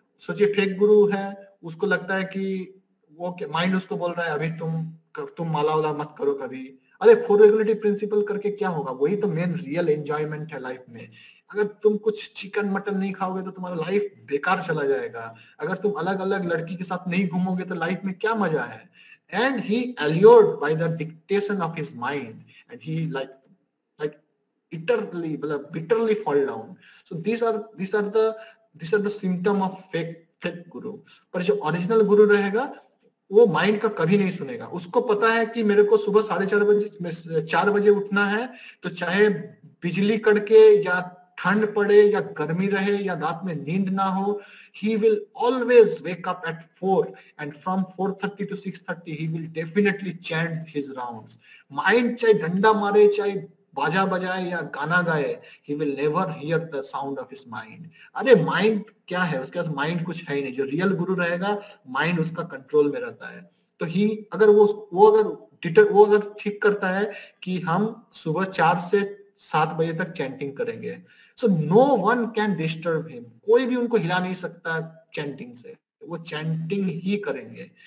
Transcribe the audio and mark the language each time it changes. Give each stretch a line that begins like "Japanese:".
Hindi: सोचिए, फेक गुरु है, उसको लगता है कि वो माइंड उसको बोल रहा है अभी तुम माला वाला मत करो कभी। अरे फोर रेगुलेटरी प्रिंसिपल करके क्या होगा? वही तो मेन रियल एंजॉयमेंट है लाइफ में। अगर तुम कुछ चिकन मटन नहीं खाओगे तो तुम्हारा लाइफ बेकार चला जाएगा। अगर तुम अलग अलग लड़की के साथ नहीं घूमोगे तो लाइफ में क्या मजा है?
English: And he allured by the dictation of his mind, and he like bitterly fall down. So these are the symptom of fake guru.
Hindi: पर जो ओरिजिनल गुरु रहेगा वो माइंड का कभी नहीं सुनेगा। उसको पता है कि मेरे को सुबह 4:30 बजे उठना है, तो चाहे बिजली कड़के या ठंड पड़े या गर्मी रहे या रात में नींद ना हो,
English: he will always wake up at 4, and from 4:30 to 6:30 he will definitely chant his rounds.
Hindi: Mind चाहे डंडा मारे, चाहे बाजा बजाए या गाना गाए,
English: he will never hear the sound of his mind.
Hindi: अरे माइंड क्या है? उसके पास माइंड कुछ है ही नहीं। जो रियल गुरु रहेगा माइंड उसका कंट्रोल में रहता है। तो अगर वो अगर ठीक करता है कि हम सुबह 4 से 7 बजे तक चैंटिंग करेंगे,
English: So no one can disturb him.
Hindi: कोई भी उनको हिला नहीं सकता चैंटिंग से, वो चैंटिंग ही करेंगे।